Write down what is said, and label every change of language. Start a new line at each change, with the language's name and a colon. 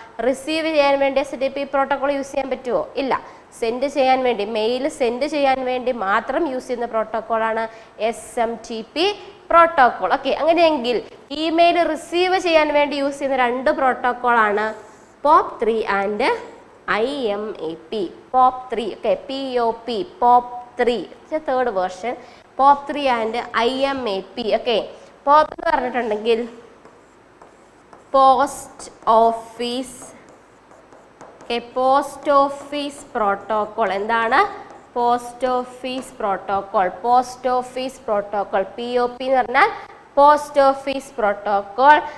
Malayalam: Receive ചെയ്യാൻ വേണ്ടി SMTP protocol use ചെയ്യാൻ പറ്റുമോ? ഇല്ല. സെൻഡ് ചെയ്യാൻ വേണ്ടി, മെയിൽ സെൻഡ് ചെയ്യാൻ വേണ്ടി മാത്രം യൂസ് ചെയ്യുന്ന പ്രോട്ടോക്കോളാണ് SMTP പ്രോട്ടോക്കോൾ. ഓക്കെ, അങ്ങനെയെങ്കിൽ ഇമെയിൽ റിസീവ് ചെയ്യാൻ വേണ്ടി യൂസ് ചെയ്യുന്ന 2 പ്രോട്ടോക്കോളാണ് POP3 and IMAP.
English: POP3, okay, POP, POP3, it's a third version. POP3 and IMAP.
Malayalam: Okay, POP എന്ന് പറഞ്ഞിട്ടുണ്ടെങ്കിൽ post office, post office protocol. എന്താണ്? Post office protocol. Post office protocol, POP എന്ന് പറഞ്ഞാൽ post office protocol.